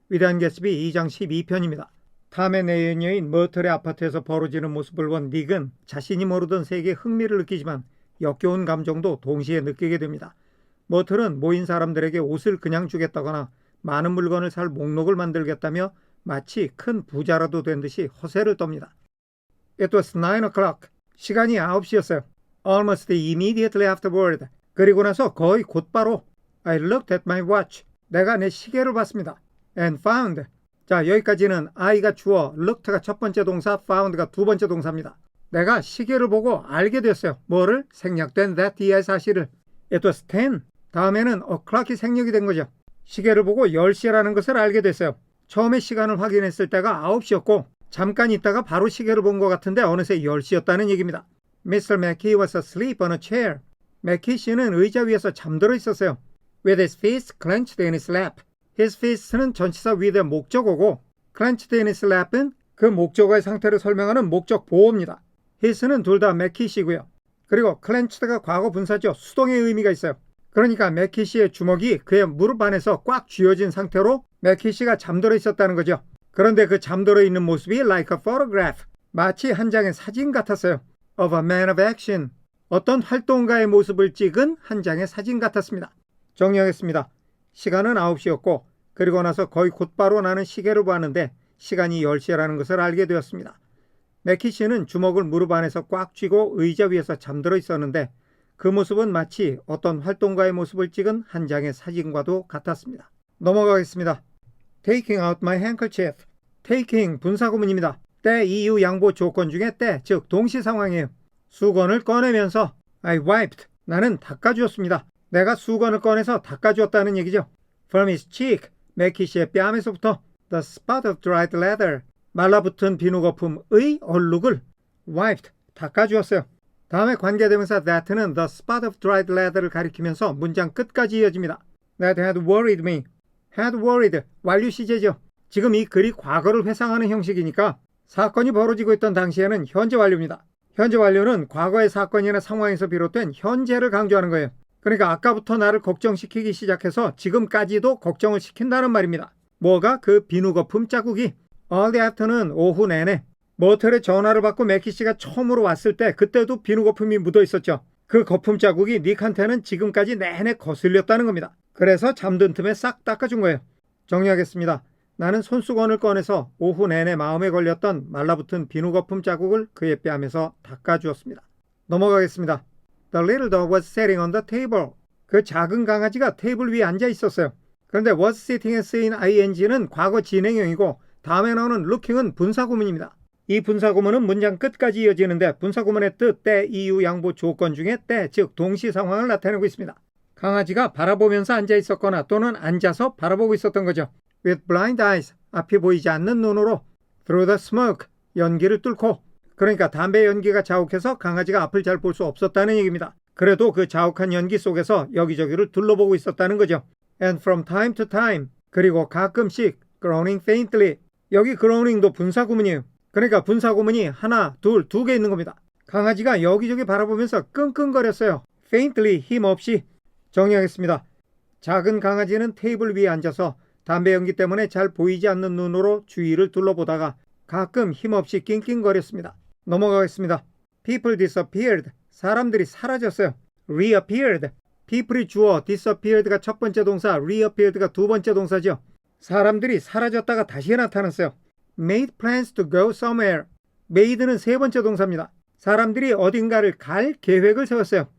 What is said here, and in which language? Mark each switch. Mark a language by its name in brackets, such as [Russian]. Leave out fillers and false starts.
[Korean] 위대한 개츠비 2장 12편입니다. 탐의 내연녀인 머틀의 아파트에서 벌어지는 모습을 본 닉은 자신이 모르던 세계에 흥미를 느끼지만 역겨운 감정도 동시에 느끼게 됩니다. 머틀은 모인 사람들에게 옷을 그냥 주겠다거나 많은 물건을 살 목록을 만들겠다며 마치 큰 부자라도 된 듯이 허세를 떱니다. [English] It was 9 o'clock. [Korean] 시간이 9시였어요. [English] Almost immediately afterward. [Korean] 그리고 나서 거의 곧바로 [English] I looked at my watch. [Korean] 내가 내 시계를 봤습니다. [English] And found. [Korean] 자, 여기까지는 I가 주어, looked가 첫 번째 동사, found가 두 번째 동사입니다. 내가 시계를 보고 알게 됐어요. 뭐를? 생략된 that 이하의 사실을. [English] It was 10. [Korean] 다음에는 o'clock이 생략이 된 거죠. 시계를 보고 10시라는 것을 알게 됐어요. 처음에 시간을 확인했을 때가 9시였고 잠깐 있다가 바로 시계를 본 것 같은데 어느새 10시였다는 얘기입니다. [English] Mr. Mackey was asleep on a chair. [Korean] 맥키 씨는 의자 위에서 잠들어 있었어요. [English] With his fists clenched in his lap. [Korean] His fists는 전치사 with의 목적어고 [English] clenched in his lap [Korean] 은 그 목적어의 상태를 설명하는 목적 보어입니다. his는 둘 다 맥키 씨고요. 그리고 clenched가 과거 분사죠. 수동의 의미가 있어요. 그러니까 맥키 씨의 주먹이 그의 무릎 안에서 꽉 쥐어진 상태로 맥키 씨가 잠들어 있었다는 거죠. 그런데 그 잠들어 있는 모습이 [English] like a photograph. [Korean] 마치 한 장의 사진 같았어요. [English] Of a man of action. [Korean] 어떤 활동가의 모습을 찍은 한 장의 사진 같았습니다. 정리하겠습니다. 시간은 9시였고 그리고 나서 거의 곧바로 나는 시계를 보았는데 시간이 10시라는 것을 알게 되었습니다. 맥키 씨는 주먹을 무릎 안에서 꽉 쥐고 의자 위에서 잠들어 있었는데 그 모습은 마치 어떤 활동가의 모습을 찍은 한 장의 사진과도 같았습니다. 넘어가겠습니다. [English] Taking out my handkerchief. [Korean] Taking 분사구문입니다. 때, 이유, 양보, 조건 중에 때, 즉 동시 상황이에요. 수건을 꺼내면서 [English] I wiped. [Korean] 나는 닦아주었습니다. 내가 수건을 꺼내서 닦아주었다는 얘기죠. [English] From his cheek. [Korean] 맥키 씨의 뺨에서부터 [English] the spot of dried leather. [Korean] 말라붙은 비누 거품의 얼룩을 wiped. 닦아주었어요. 다음에 관계대명사 that는 the spot of dried leather를 가리키면서 문장 끝까지 이어집니다. [English] That had worried me. had worried. [Korean] 완료 시제죠. 지금 이 글이 과거를 회상하는 형식이니까 사건이 벌어지고 있던 당시에는 현재 완료입니다. 현재 완료는 과거의 사건이나 상황에서 비롯된 현재를 강조하는 거예요. 그러니까 아까부터 나를 걱정시키기 시작해서 지금까지도 걱정을 시킨다는 말입니다. 뭐가? 그 비누 거품 자국이. [English] All the after [Korean] 는 오후 내내. 머틀의 전화를 받고 맥키 씨가 처음으로 왔을 때 그때도 비누 거품이 묻어 있었죠. 그 거품 자국이 닉한테는 지금까지 내내 거슬렸다는 겁니다. 그래서 잠든 틈에 싹 닦아준 거예요. 정리하겠습니다. 나는 손수건을 꺼내서 오후 내내 마음에 걸렸던 말라붙은 비누 거품 자국을 그의 뺨에서 닦아주었습니다. 넘어가겠습니다. [English] The little dog was sitting on the table. [Korean] 그 작은 강아지가 테이블 위에 앉아 있었어요. 그런데 was sitting에 쓰인 ing는 과거 진행형이고 다음에 나오는 looking은 분사구문입니다. 이 분사구문은 문장 끝까지 이어지는데 분사구문의 뜻, 때, 이유, 양보, 조건 중에 때, 즉 동시 상황을 나타내고 있습니다. 강아지가 바라보면서 앉아 있었거나 또는 앉아서 바라보고 있었던 거죠. [English] With blind eyes, [Korean] 앞이 보이지 않는 눈으로 [English] through the smoke, [Korean] 연기를 뚫고 그러니까 담배 연기가 자욱해서 강아지가 앞을 잘 볼 수 없었다는 얘기입니다. 그래도 그 자욱한 연기 속에서 여기저기를 둘러보고 있었다는 거죠. [English] And from time to time, [Korean] 그리고 가끔씩 [English] groaning faintly, [Korean] 여기 groaning도 분사구문이에요. 그러니까 분사구문이 하나, 둘, 두 개 있는 겁니다. 강아지가 여기저기 바라보면서 끙끙거렸어요. faintly, 힘없이. 정리하겠습니다. 작은 강아지는 테이블 위에 앉아서 담배 연기 때문에 잘 보이지 않는 눈으로 주위를 둘러보다가 가끔 힘없이 낑낑거렸습니다. 넘어가겠습니다. [English] People disappeared. [Korean] 사람들이 사라졌어요. [English] Reappeared. [Korean] People이 주어, disappeared가 첫 번째 동사, reappeared가 두 번째 동사죠. 사람들이 사라졌다가 다시 나타났어요. [English] Made plans to go somewhere. [Korean] made는 세 번째 동사입니다. 사람들이 어딘가를 갈 계획을 세웠어요.